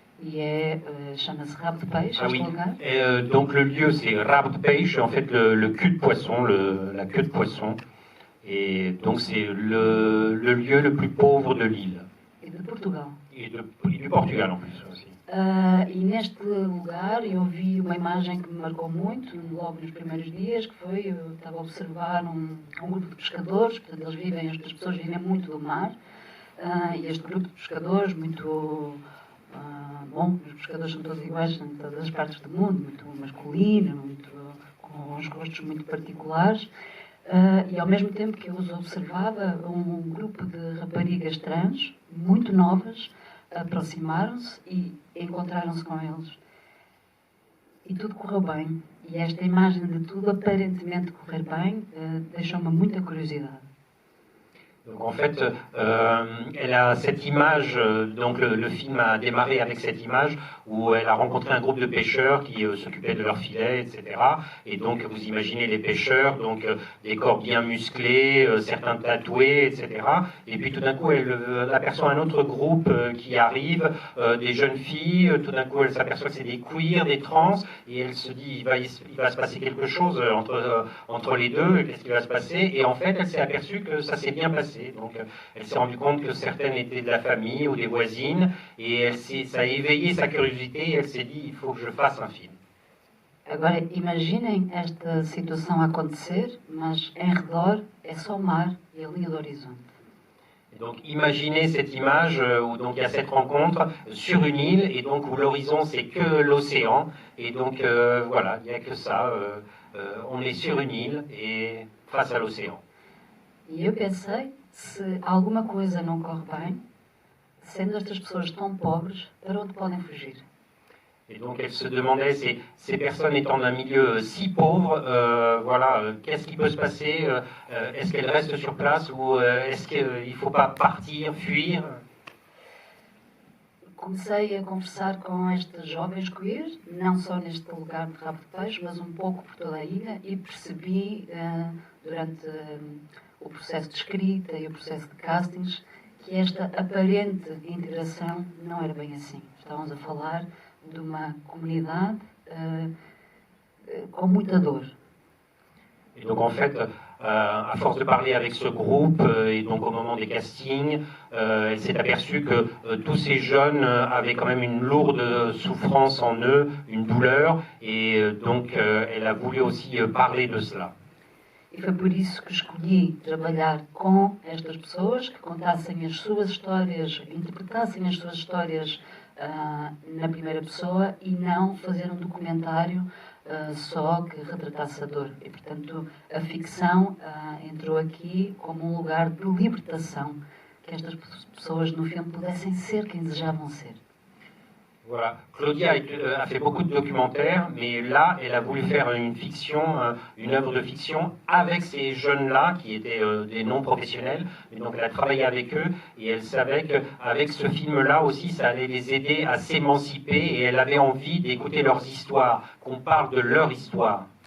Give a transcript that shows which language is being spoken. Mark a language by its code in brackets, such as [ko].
[pt] E chama-se Rabo de Peixe, [fr] oui. [pt] lugar. [fr] Donc le lieu c'est Rabo de Peixe, en fait le cul de poisson, la queue de poisson. Et donc c'est le lieu le plus pauvre de l'île. [pt] E de Portugal. [fr] Et du Portugal en plus aussi. [pt] E neste lugar eu vi uma imagem que me marcou muito, logo nos primeiros dias, que foi, eu estava a observar um grupo de pescadores, portanto estas pessoas vivem muito do mar, e este grupo de pescadores muito... bom, os pescadores são todos iguais em todas as partes do mundo, muito masculino, muito, com uns rostos muito particulares, e ao mesmo tempo que eu os observava, um grupo de raparigas trans, muito novas, aproximaram-se e encontraram-se com eles. E tudo correu bem. E esta imagem de tudo aparentemente correr bem deixou-me muita curiosidade. [fr] Donc en fait, elle a cette image, donc le film a démarré avec cette image où elle a rencontré un groupe de pêcheurs qui s'occupaient de leurs filets, etc. Et donc vous imaginez les pêcheurs, donc des corps bien musclés, certains tatoués, etc. Et puis tout d'un coup, elle aperçoit un autre groupe qui arrive, des jeunes filles. Tout d'un coup, elle s'aperçoit que c'est des queers, des trans, et elle se dit il va se passer quelque chose entre les deux. Qu'est-ce qui va se passer? Et en fait, elle s'est aperçue que ça s'est bien passé. Donc elle s'est rendue compte que certaines étaient de la famille ou des voisines, et ça a éveillé sa curiosité, et elle s'est dit il faut que je fasse un film. [pt] Agora imaginem esta situação acontecer, mas em redor é só mar e a linha do horizonte. [fr] Donc imaginez cette image où donc il y a cette rencontre sur une île, et donc où l'horizon c'est que l'océan, et donc voilà, il n'y a que ça on est sur une île et face à l'océan. [pt] E eu pensei, se alguma coisa não corre bem, sendo estas pessoas tão pobres, para onde podem fugir? [fr] Et donc elle se demandait, ces personnes étant d'un milieu si pauvre, voilà, qu'est-ce qui peut se passer? Est-ce qu'elles restent sur place ou est-ce qu'il ne faut pas partir, fuir? [pt] Comecei a conversar com estes jovens queer, não só neste lugar de Rabo de Peixe, mas um pouco por toda a ilha, e percebi durante o processo de escrita e o processo de castings que esta aparente integração não era bem assim. Estávamos a falar de uma comunidade com muita dor. [fr] Et donc en fait, à force de parler avec ce groupe, et donc au moment des castings, elle s'est aperçue que tous ces jeunes avaient quand même une lourde souffrance en eux, une douleur, et donc elle a voulu aussi parler de cela. [pt] E foi por isso que escolhi trabalhar com estas pessoas, que contassem as suas histórias, interpretassem as suas histórias na primeira pessoa e não fazer um documentário só que retratasse a dor. E, portanto, a ficção entrou aqui como um lugar de libertação, que estas pessoas no filme pudessem ser quem desejavam ser. [fr] Voilà. Claudia a fait beaucoup de documentaires, mais là, elle a voulu faire une fiction, une œuvre de fiction avec ces jeunes-là, qui étaient des non-professionnels. Et donc, elle a travaillé avec eux, et elle savait qu'avec ce film-là aussi, ça allait les aider à s'émanciper, et elle avait envie d'écouter leurs histoires, qu'on parle de leur histoire.